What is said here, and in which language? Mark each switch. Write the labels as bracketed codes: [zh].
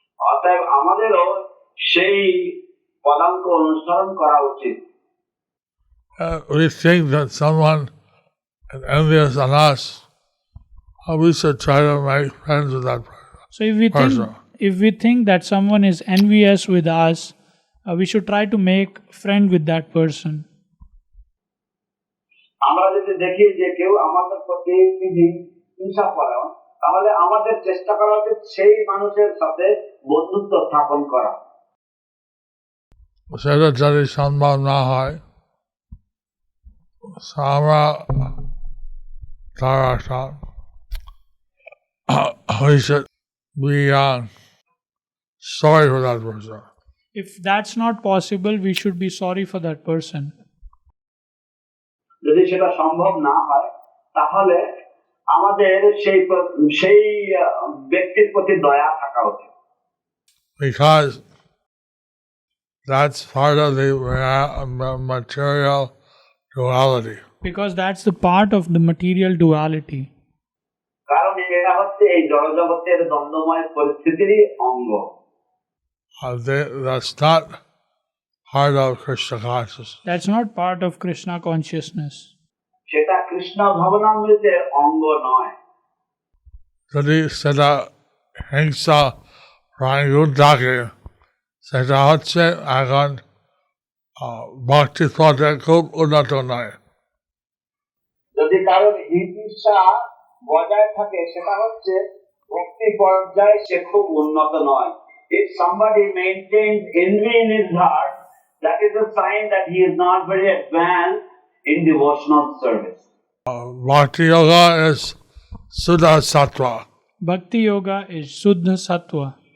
[bn] অতএব আমাদেরও সেই পদাঙ্ক অনুসরণ করা উচিত। [en] We think that someone is envious on us, we should try to make friends with that person. So if we think that someone is envious with us, we should try to make friend with that person. [bn] আমরা যদি দেখি যে কেউ আমাদের প্রতি হিংসা পরায়ণ, তাহলে আমাদের চেষ্টা করা উচিত সেই মানুষের সাথে বন্ধুত্ব স্থাপন করা। সেটা যদি সম্ভব না হয় আমরা তারা [en] we should be sorry for that person. If that's not possible, we should be sorry for that person. [bn] যদি সেটা সম্ভব না হয় তাহলে আমাদের সেই সেই ব্যক্তির প্রতি দয়া থাকা উচিত, [en] Because that's part of the material duality. Because that's the part of the material duality. [bn] কারণ এটা হচ্ছে এই জড়জগতের দ্বন্দ্বময় পরিস্থিতিরই অঙ্গ। [en] That's not part of Krishna consciousness. That's not part of Krishna consciousness. [bn] সেটা কৃষ্ণ ভবনামৃতের অঙ্গ নয়। যদি সেটা হিংসা রাঙ্গুর থাকে সেটা হচ্ছে এখন ভক্তি পথে খুব উন্নত নয়। যদি কারোর হিংসা বজায় থাকে সেটা হচ্ছে ভক্তি পর্যায়ে সে খুব উন্নত নয়। [en] If somebody maintains envy in his heart, that is a sign that he is not very advanced in devotional service. Bhakti yoga is Suddha Sattva. Bhakti yoga is Suddha Sattva.